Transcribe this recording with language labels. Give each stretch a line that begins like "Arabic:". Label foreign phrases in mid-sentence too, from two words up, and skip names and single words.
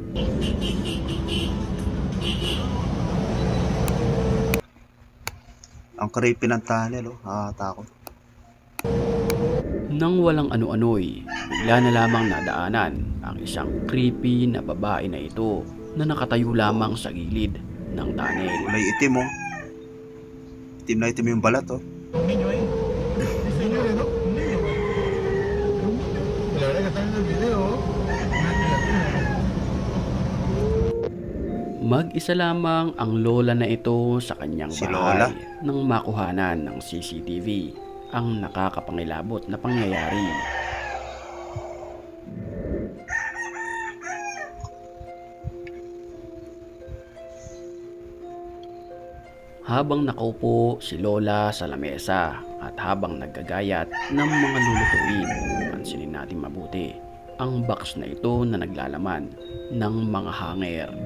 Filipino: ang creepy ng tunnel, oh. Nakakatakot. Nang walang ano-ano'y, bigla na lamang nadaanan ang isang creepy na babae na ito na nakatayo lamang sa gilid ng tunnel. Kulay itim, oh. Itim na itim yung balat, oh.
Spanish: Un niño ahí. Es señor, ¿no? Un niño, güey. La verdad que está viendo el video. Una criatura.
Filipino: Mag-isa lamang ang lola na ito sa kanyang Si bahay Lola? nang makuhanan ng CCTV ang nakakapangilabot na pangyayari. Habang nakaupo si Lola sa lamesa at habang naggagayat ng mga lulutuin, pansinin natin mabuti ang box na ito na naglalaman ng mga hanger.